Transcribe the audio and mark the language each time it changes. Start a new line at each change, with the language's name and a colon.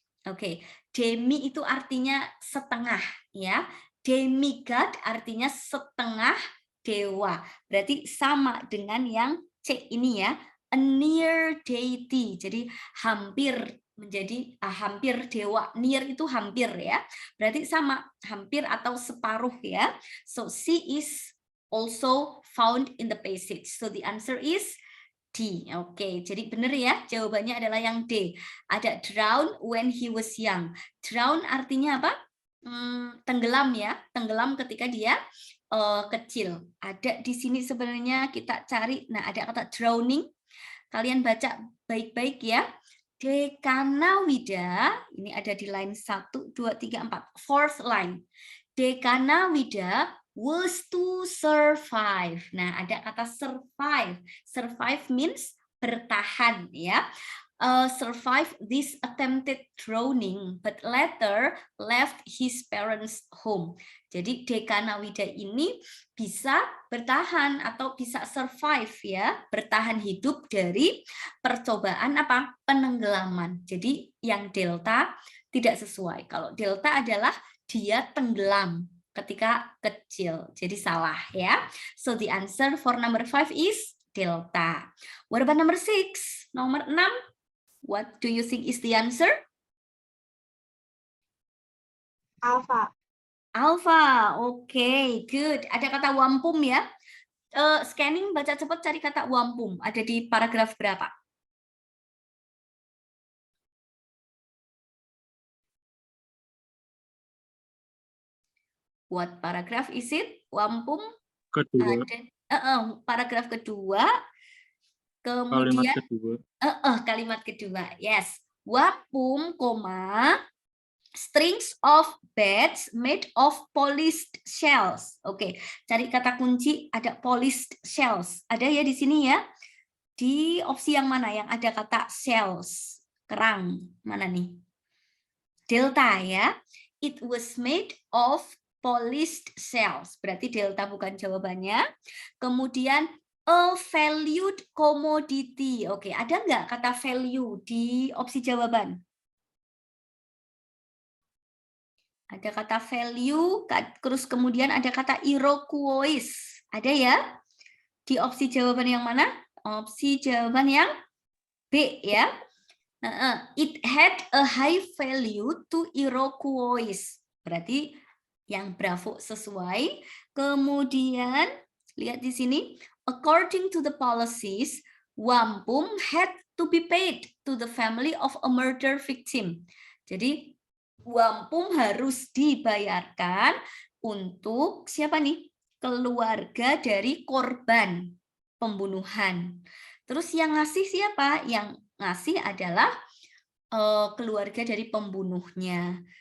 Indonesian: Oke, demi itu artinya setengah ya. Demigod artinya setengah dewa. Berarti sama dengan yang C ini ya,
English: a near deity.
Indonesian: Jadi hampir menjadi hampir dewa. Near itu hampir ya. Berarti sama, hampir atau separuh ya.
English: So C is also found in the passage. So the answer is D.
Indonesian: Oke, jadi benar ya, jawabannya adalah yang D.
English: Ada drown when he was young.
Indonesian: Drown artinya apa? Tenggelam ya, tenggelam ketika dia kecil. Ada di sini sebenarnya kita cari, nah ada kata drowning. Kalian baca baik-baik ya. Dekanawida, ini ada di line 1, 2, 3, 4.
English: Fourth line. Dekanawida was to survive.
Indonesian: Nah, ada kata survive.
English: Survive means
Indonesian: bertahan ya.
English: Survive this attempted drowning, but later left his parents' home.
Indonesian: Jadi Dekanawida ini bisa bertahan atau bisa survive ya, bertahan hidup dari percobaan apa? Penenggelaman. Jadi yang delta tidak sesuai. Kalau delta adalah dia tenggelam ketika kecil. Jadi salah ya.
English: So the answer for number 5 is delta. What about number 6?
Indonesian: Nomor 6.
English: What do you think is the answer? Alpha.
Indonesian: Alpha. Oke, good. Ada kata wampum ya. Scanning, baca cepat, cari kata wampum. Ada di paragraf berapa?
English: What paragraph is it? Wampum?
Indonesian: Kedua. Ada, paragraf kedua. Kemudian Kalimat kedua. kalimat kedua. Yes. Wapum, koma.
English: Strings of beds made of polished shells.
Indonesian: Oke, cari kata kunci ada polished shells. Ada ya di sini ya. Di opsi yang mana yang ada kata shells? Kerang. Mana nih? Delta ya.
English: It was made of polished shells.
Indonesian: Berarti delta bukan jawabannya.
English: Kemudian a valued commodity.
Indonesian: Oke, ada nggak kata value di opsi jawaban? Ada kata value, terus kemudian ada kata Iroquois. Ada ya? Di opsi jawaban yang mana? Opsi jawaban yang B ya.
English: It had a high value to Iroquois.
Indonesian: Berarti yang Bravo sesuai. Kemudian lihat di sini,
English: according to the policies, wampum had to be paid to the family of a murder victim.
Indonesian: Jadi wampum harus dibayarkan untuk siapa nih? Keluarga dari korban pembunuhan. Terus yang ngasih siapa? Yang ngasih adalah keluarga dari pembunuhnya.